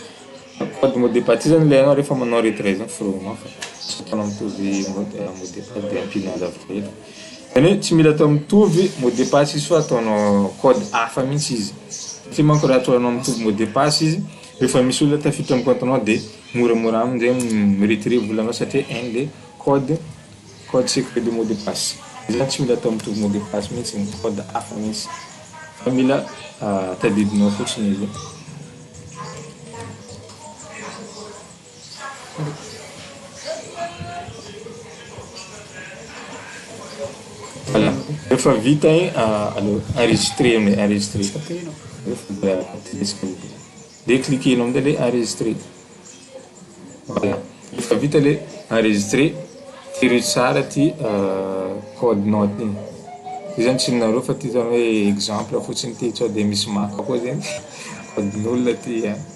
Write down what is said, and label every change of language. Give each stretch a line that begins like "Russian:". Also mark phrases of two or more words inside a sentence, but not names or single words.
French: Code mot de passe
Malagasy: zany ilainao rehefa manao retrait zany forognao fa tsy ataonao mitovy
French: mot de passe
Malagasy: dia ampinao zavatra eto. Zany hoe tsy mila atao mitovy
French: mot de passe
Malagasy: izy fa ataonao code hafa mihitsy izy. Tsy manko raha ataonao mitovy
French: mot de passe
Malagasy: izy, rehefa misy olona tafiditra amin'ny compte-nao dia moramora amin'izay miretiré volanao satria hainy le
French: code secret de mot de passe.
Malagasy: Zany tsy mila atao mitovy
French: mot de passe
Malagasy: mihitsy, ny code hafa mihitsy. Fa mila tadidinao fotsiny izy. Voilà. Rehefa vita igny enregistré amin'ilay enregistré. Dia cliquenao amin'ilay le enregistré. Voilà. Rehefa vita le enregistré, tiry tsara ty code-nao ty. Io zany tsy ninareo fa ty zany hoe exemple fotsiny ty sao dia misy maka koa zany code-n'olona ty.